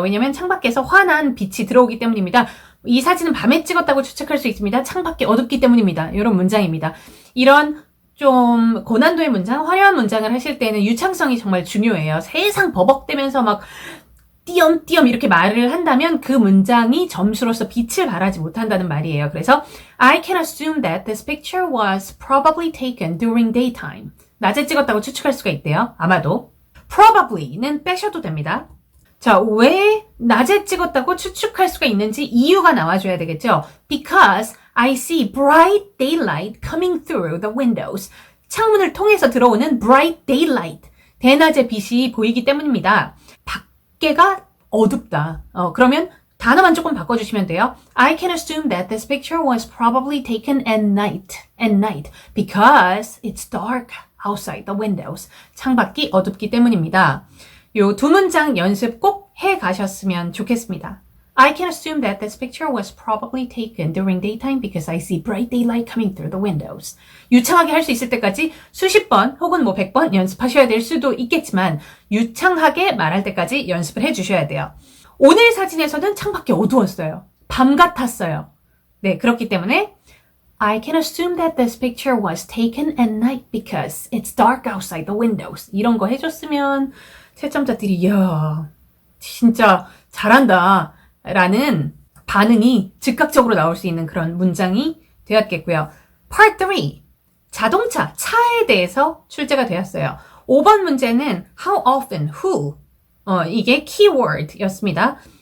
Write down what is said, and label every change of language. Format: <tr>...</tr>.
<ko>왜냐면 창밖에서 환한 빛이 들어오기 때문입니다. 이 사진은 밤에 찍었다고 추측할 수 있습니다. 창밖이 어둡기 때문입니다. 이런 문장입니다. 이런 좀 고난도의 문장, 화려한 문장을 하실 때는 유창성이 정말 중요해요. 세상 버벅대면서 막 띄엄띄엄 이렇게 말을 한다면 그 문장이 점수로서 빛을 발하지 못한다는 말이에요. 그래서</ko> <en>I can assume that this picture was probably taken during daytime.</en> <ko>낮에 찍었다고 추측할 수가 있대요. 아마도. probably는 빼셔도 됩니다. 자, 왜 낮에 찍었다고 추측할 수가 있는지 이유가 나와줘야 되겠죠?</ko> <en>Because I see bright daylight coming through the windows.</en> <ko>창문을 통해서 들어오는</ko> <en>bright daylight.</en> <ko>대낮의 빛이 보이기 때문입니다. 밖에가 어둡다. 그러면 단어만 조금 바꿔주시면 돼요.</ko> <en>I can assume that this picture was probably taken at night because it's dark outside the windows.</en> <ko>창밖이 어둡기 때문입니다. 요 두 문장 연습 꼭 해 가셨으면 좋겠습니다.</ko> <en>I can assume that this picture was probably taken during daytime because I see bright daylight coming through the windows.</en> <ko>유창하게 할 수 있을 때까지 수십 번 혹은 뭐 100번 연습하셔야 될 수도 있겠지만 유창하게 말할 때까지 연습을 해 주셔야 돼요. 오늘 사진에서는 창밖이 어두웠어요. 밤 같았어요. 네, 그렇기 때문에</ko> <en>I can assume that this picture was taken at night because it's dark outside the windows.</en> <ko>이런 거 해줬으면 채점자들이 이야 진짜 잘한다 라는 반응이 즉각적으로 나올 수 있는 그런 문장이 되었겠고요.</ko> <en>Part 3.</en> <ko>자동차, 차에 대해서 출제가 되었어요. 5번 문제는 how often, who 이게 keyword였습니다.</ko>